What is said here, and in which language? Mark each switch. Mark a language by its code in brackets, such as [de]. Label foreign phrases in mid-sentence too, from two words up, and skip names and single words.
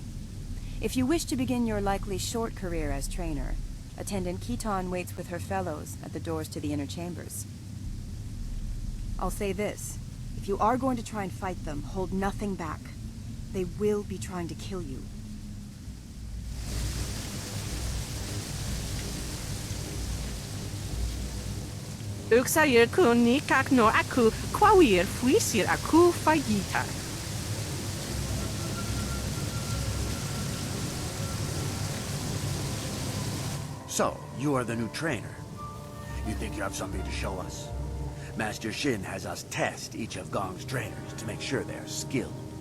[en] If you wish to begin your likely short career as trainer, Attendant Keaton waits with her fellows at the doors to the inner chambers. I'll say this. If you are going to try and fight them, hold nothing back. They will be trying to kill you. Uxair kun ni kak no aku kwawir fuisir aku fayita. So, you are the new trainer. You think you have something to show us? Master Shin has us test each of Gong's trainers to make sure they're skilled.